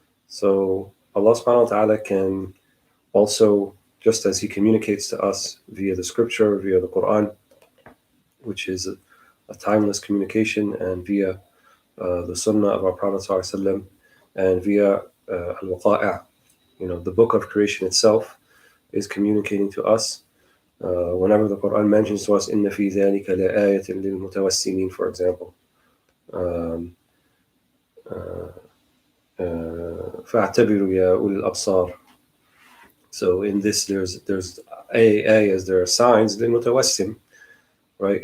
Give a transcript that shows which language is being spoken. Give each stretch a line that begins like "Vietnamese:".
English: So Allah subhanahu wa ta'ala can also, just as He communicates to us via the scripture, via the Quran, which is a timeless communication, and via the Sunnah of our Prophet ﷺ, and via al-Waqa'a', the book of creation itself is communicating to us. Whenever the Quran mentions to us,
Arabic: إِنَّ فِي ذَلِكَ لَآيَةٍ لِلْمُتَوَسِّمِينَ,
English: for example,
Arabic: فَاعْتَبِرُوا يَا أُولِي الْأَبْصَارِ.
English: So in this, there's as there are signs, the mutawassim, right?